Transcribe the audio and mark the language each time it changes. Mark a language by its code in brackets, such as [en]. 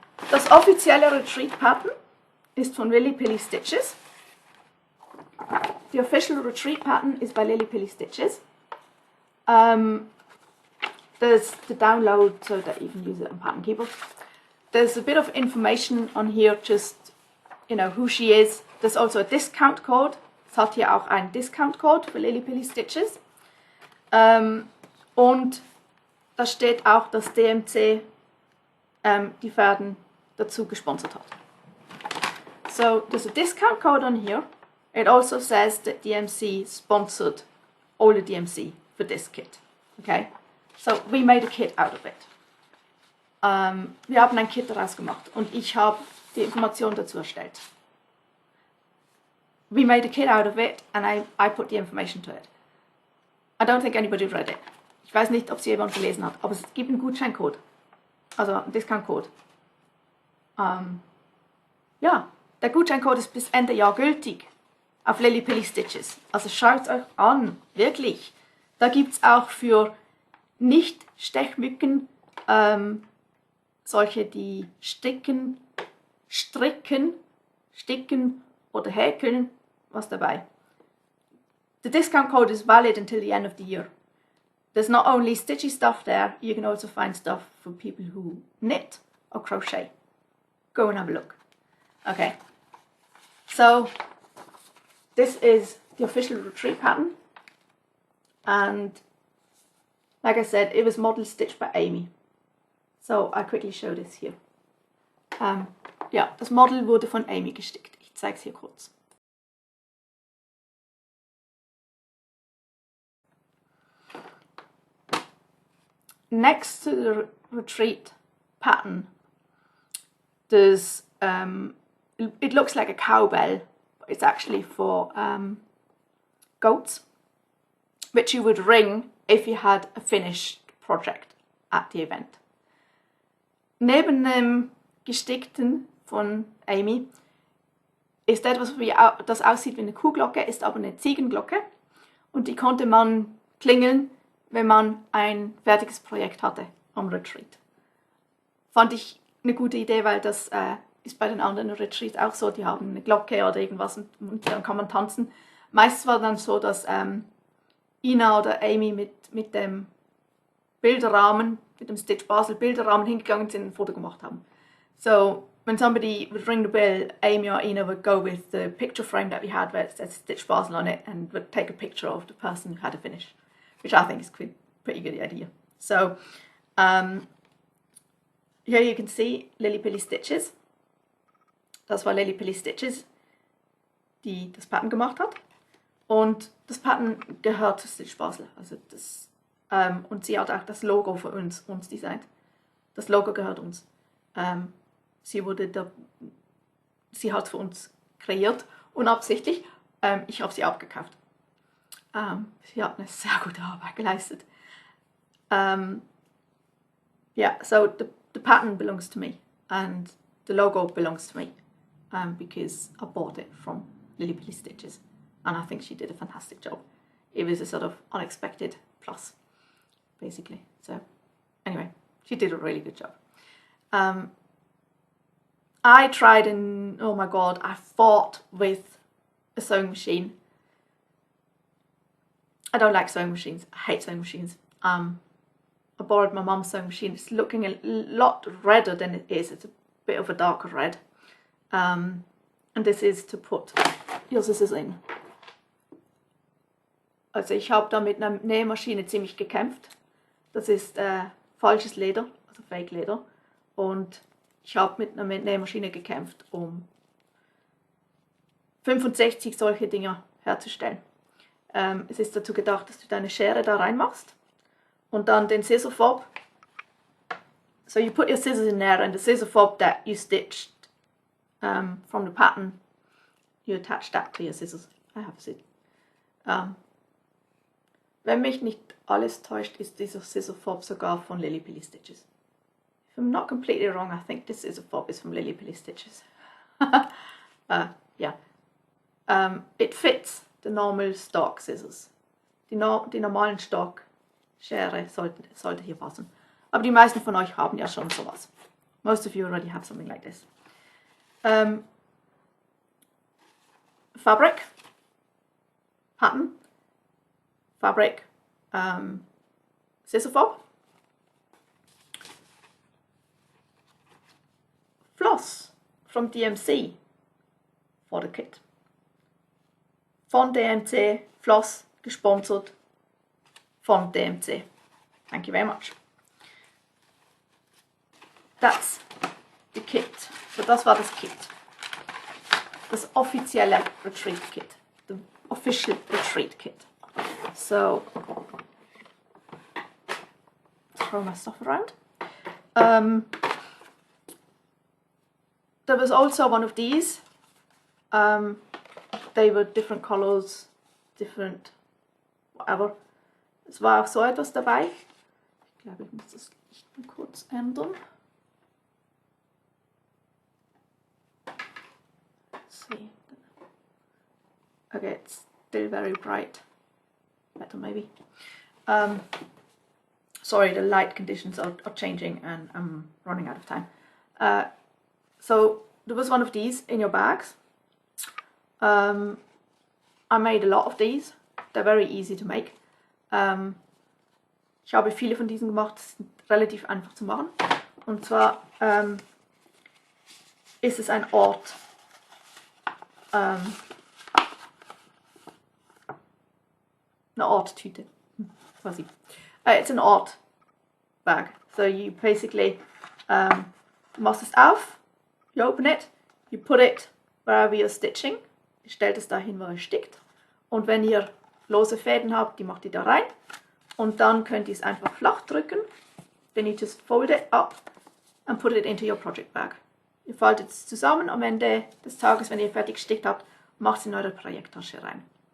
[de] Das offizielle Retreat Pattern ist von Lily Pilly Stitches. [en] The official Retreat Pattern is by Lily Pilly Stitches. There's the download so that you can use it on Pattern Keeper. There's a bit of information on here, just, you know, who she is. There's also a discount code. [de] Es hat hier auch einen Discount Code für Lily Pilly Stitches. Und da steht auch, dass DMC die Fäden dazu gesponsert hat. [en] So there's a discount code on here. It also says that DMC sponsored all the DMC for this kit. Okay, so we made a kit out of it. [de] Wir haben ein Kit daraus gemacht und ich habe die Information dazu erstellt. [en] We made a kit out of it and I put the information to it. I don't think anybody read it. [de] Ich weiß nicht, ob es jemand gelesen hat, aber es gibt einen Gutscheincode. Also einen Discount-Code. Ja, der Gutscheincode ist bis Ende Jahr gültig auf Lily Pilly Stitches. Also schaut es euch an, wirklich. Da gibt es auch für Nicht-Stechmücken solche, die sticken, stricken, sticken oder häkeln, was dabei. [en] The discount code is valid until the end of the year. There's not only stitchy stuff there, you can also find stuff for people who knit or crochet. Go and have a look. Okay, so this is the official retreat pattern, and like I said, it was model stitched by Amy. So I quickly show this here. [de] Ja, das Model wurde von Amy gestickt. Ich zeige es hier kurz. [en] Next to the retreat pattern, there's it looks like a cowbell, but it's actually for goats, which you would ring if you had a finished project at the event. [de] Neben dem gestickten von Amy ist etwas, das aussieht wie eine Kuhglocke, ist aber eine Ziegenglocke und die konnte man klingeln, wenn man ein fertiges Projekt hatte am Retreat. Fand ich eine gute Idee, weil das ist bei den anderen Retreats auch so, die haben eine Glocke oder irgendwas und dann kann man tanzen. Meistens war dann so, dass Ina oder Amy mit dem Bilderrahmen, mit dem StitchBasel Bilderrahmen hingegangen sind und ein Foto gemacht haben. [en] So, when somebody would ring the bell, Amy or Ina would go with the picture frame that we had where it says StitchBasel on it and would take a picture of the person who had a finish, which I think is a pretty good idea. So, here you can see Lily Pilly Stitches. [de] Das war Lily Pilly Stitches, die das Pattern gemacht hat. Und das Pattern gehört zu StitchBasel. Also das, und sie hat auch das Logo für uns designt. Das Logo gehört uns. Sie hat es für uns kreiert, unabsichtlich. Ich habe sie abgekauft. Sie hat eine sehr gute Arbeit geleistet. [en] Yeah, so the pattern belongs to me and the logo belongs to me because I bought it from Lily Pilly Stitches and I think she did a fantastic job. It was a sort of unexpected plus, basically. So anyway, she did a really good job. I tried and oh my god, I fought with a sewing machine. I don't like sewing machines. I hate sewing machines. I borrowed my mum's sewing machine. It's looking a lot redder than it is. It's a bit of a darker red. And this is to put your scissors in. [de] Also ich habe da mit einer Nähmaschine ziemlich gekämpft. Das ist falsches Leder, also Fake Leder. Und ich habe mit einer Nähmaschine gekämpft, um 65 solche Dinger herzustellen. Es ist dazu gedacht, dass du deine Schere da reinmachst und dann den scissor fob. [en] So you put your scissors in there and the scissor fob that you stitched from the pattern, you attach that to your scissors. I have it. [de] Wenn mich nicht alles täuscht, ist dieser scissor fob sogar von Lily Pilly Stitches. [en] if I'm not completely wrong, I think this is a fob, it's from Lily Pilly Stitches. Yeah. It fits the normal Stock Scissors. [de] Die normalen Stock-Schere sollte hier passen. Aber die meisten von euch haben ja schon sowas. [en] Most of you already have something like this. Fabric, pattern, fabric, scissor fob, floss from DMC for the kit. [de] Von DMC, Floss, gesponsert von DMC. [en] Thank you very much. That's the kit. [de] So das war das Kit. Das offizielle Retreat Kit. [en] The official Retreat Kit. So, throw my stuff around. There was also one of these. They were different colors, different whatever. [de] Es war auch so etwas dabei. Ich glaube, ich muss das Licht mal kurz ändern. [en] Let's see. Okay, it's still very bright. Better maybe. Sorry, the light conditions are changing and I'm running out of time. So there was one of these in your bags. I made a lot of these. They're very easy to make. [de] Ich habe viele von diesen gemacht. Das sind relativ einfach zu machen. Und zwar ist es ein Ort. Eine Orttüte. Quasi. [en] It's an Ort bag. So you basically [de] machst es auf. [en] You open it. You put it wherever you're stitching. [de] Ihr stellt es dahin, wo ihr stickt. Und wenn ihr lose Fäden habt, die macht ihr da rein. Und dann könnt ihr es einfach flach drücken. [en] Then you just fold it up and put it into your project bag. [de] Ihr faltet es zusammen am Ende des Tages, wenn ihr fertig gestickt habt, macht es in eure Projekttasche rein.